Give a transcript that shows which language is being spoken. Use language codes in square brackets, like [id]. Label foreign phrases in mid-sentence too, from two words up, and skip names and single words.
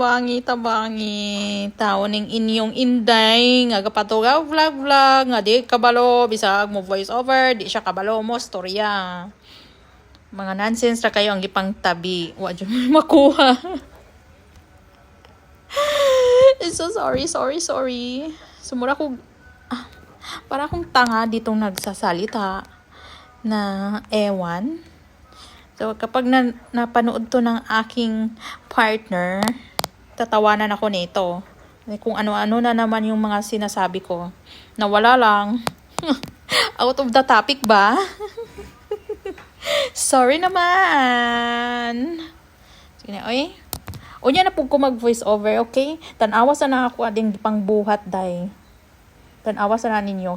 [ceb] Tao ning inyong inday nga gapatugaw vlog nga di kabalo bisag mo [en] voice over, [ceb] di siya kabalo mo storya. Mga nonsense ra kayo ang gipang tabi. Wa jud makuha. [en] So sorry. [tl] Sumura ko para akong tanga ditong nagsasalita na ewan. So kapag napanood to ng aking partner, tatawanan ako nito. Kung ano-ano na naman yung mga sinasabi ko. Nawala lang. [en] Out of the topic ba? [tl] Sorry naman. [ceb] Sige na, oy. Unya na po ko mag-voice over, [en] okay? [ceb] Tanawa sa na ako ading pang buhat, day. Tanawa sa na ninyo.